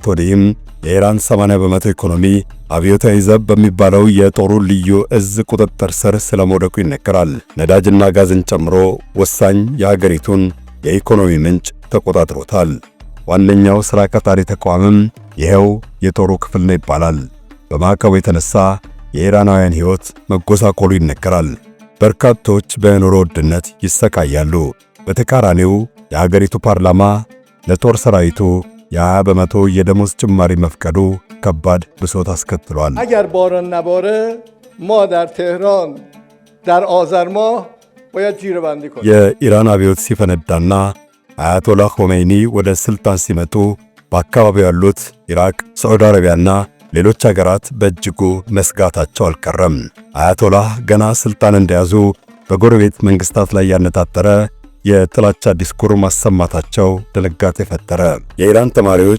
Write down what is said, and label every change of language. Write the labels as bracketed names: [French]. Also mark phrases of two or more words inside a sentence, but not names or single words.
[Amharic] ወዲህም የኢራን 80% ኢኮኖሚ አብዮታዊ ዘብ በሚባለው የጦሩ ልዩ እዝ ቁጥጥር ስር ስለመውደቁ ይነገራል። ነዳጅና ጋዝን ጨምሮ ወሳኝ የሀገሪቱን የኢኮኖሚ ምንጭ ተቆጣጥሮታል። ዋነኛው ሥራ ቀጣሪ ተቋምም ይሄው የጦሩ ክፍል ነው ይባላል። በማዕቀቡ የተነሳ የኢራናውያን ሕይወት መጎሳቆሉ ይነገራል። በርካቶች በኑሮ ውድነት ይሰቃያሉ። በተቃራኒው የሀገሪቱ ፓርላማ ለጦር ሰራዊቱ የ20 በመቶ የደሞዝ ጭማሪ መፍቀዱ ከባድ ብሶት አስከትሏል። [Persian] اگر باران نباره ما در تهران در آذر ماه باید جیره بندی کنیم. [Amharic] የኢራን አብዮት ሲፈነዳና አያቶላህ ኻሜኒ ወደ ስልጣን ሲመጡ በአካባቢው ያሉት ኢራቅ፣ ሳዑዲ አረቢያና ሌሎች ሀገራት በእጅጉ መስጋታቸው አልቀረም። አያቶላህ ገና ስልጣን እንደያዙ በጎረቤት መንግስታት ላይ ያነጣጠረ የጥላቻ ዲስኩር ማሰማታቸው ድንጋጤ ፈጠረ። የኢራን ተማሪዎች